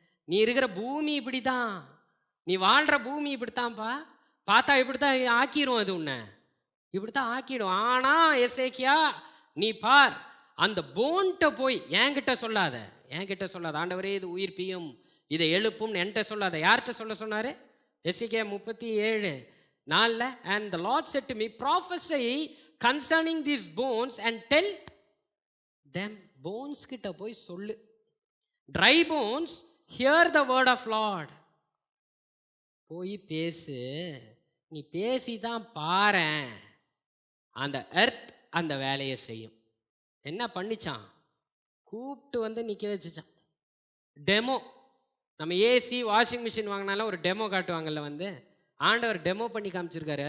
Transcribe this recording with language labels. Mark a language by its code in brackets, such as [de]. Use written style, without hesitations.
[ta] நீ இருக்கிற பூமி இப்படி தான், நீ வாழ்கிற பூமி இப்படித்தான்ப்பா, பார்த்தா இப்படித்தான் ஆக்கிரும், அது உன்னை இப்படித்தான் ஆக்கிடும். ஆனால் எசேக்கியா நீ பார், அந்த போன்ட்ட போய் என்கிட்ட சொல்லாத, என்கிட்ட சொல்லாத, ஆண்டவரே இது உயிர்ப்பியும் இதை எழுப்பும் என்கிட்ட சொல்லாத. யார்கிட்ட சொல்ல சொன்னார்? [en] எசேக்கியா 37:4, and the Lord said to me, prophesy concerning these bones and tell them, [ta] bones கிட்ட போய் சொல்லு, [en] dry bones hear the word of Lord. [ta] போய் பேசு, நீ பேசி தான் பாரேன், அந்த எர்த் அந்த வேலையை செய்யும். என்ன பண்ணிச்சான், கூப்பிட்டு வந்து நிற்க வச்சுச்சான். டெமோ, நம்ம ஏசி வாஷிங் மிஷின் வாங்கினாலும் ஒரு டெமோ காட்டுவாங்கல்ல, வந்து ஆண்டவர் டெமோ பண்ணி காமிச்சிருக்காரு.